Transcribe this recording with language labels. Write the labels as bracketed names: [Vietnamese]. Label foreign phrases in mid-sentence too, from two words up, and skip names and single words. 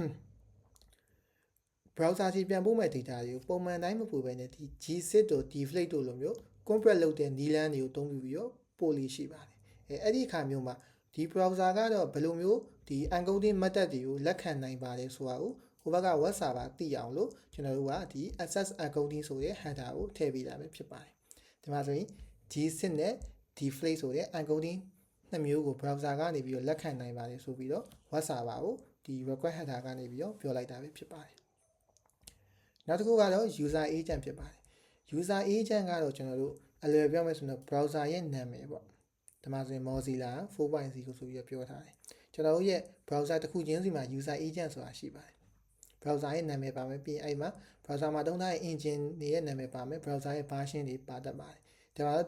[Burmese] browser ကြီးပြန်ပို့မဲ့ data တွေကိုပုံမှန်တိုင်းမပို့ဘဲနဲ့ဒီ gzip တို့ deflate တို့လိုမျိုး compress လုပ်တဲ့နည်းလမ်းတွေကိုသုံးပြီးတော့ပို့လို့ရှိပါတယ်အဲ့ဒီအခါမျိုးမှာဒီ browser ကတော့ဘယ်လိုမျိုးဒီ [English] encoding method [Burmese] တွေကိုလက်ခံနိုင်ပါတယ်ဆိုတာကိုဟိုဘက်က [English] web server [Burmese] သိအောင်လို့ကျွန်တော်တို့ကဒီ [English] access encoding [Burmese] ဆိုတဲ့ header ကိုထည့်ပေးတာပဲဖြစ်ပါတယ်ဒီမှာဆိုရင် gzip နဲ့ deflate ဆိုတဲ့ encoding နှစ်မျိုးကို browser ကနေပြီးတော့လက်ခံနိုင်ပါတယ်ဆိုပြီးတော့ [English] web server [Burmese] ကိုဒီ [English] request header [Burmese] ကနေပြီးတော့ပြောလိုက်တာပဲဖြစ်ပါတယ်နောက်တစ်ခုကတော့ [English] user agent [Burmese] ဖြစ်ပါတယ် [English] user agent [Burmese] ကတော့ကျွန်တော်တို့အလွယ်ပြောမယ်ဆိုတော့ browser ရဲ့နာမည်ပေါ့ဒီမှာဆိုရင် Mozilla 4.0 ဆိုပြီးတော့ပြောထားတယ်ကျွန်တော်တို့ရဲ့ browser တစ်ခုချင်းစီမှာ [English] user agent [Burmese] ဆိုတာရှိပါတယ် browser ရဲ့နာမည်ပါမယ်ပြီးရင်အဲ့မှာ browser မှာသုံးထားတဲ့ engine တွေရဲ့နာမည်ပါမယ် browser ရဲ့ version တွေပါတတ်ပါတယ်ဒါမှတော့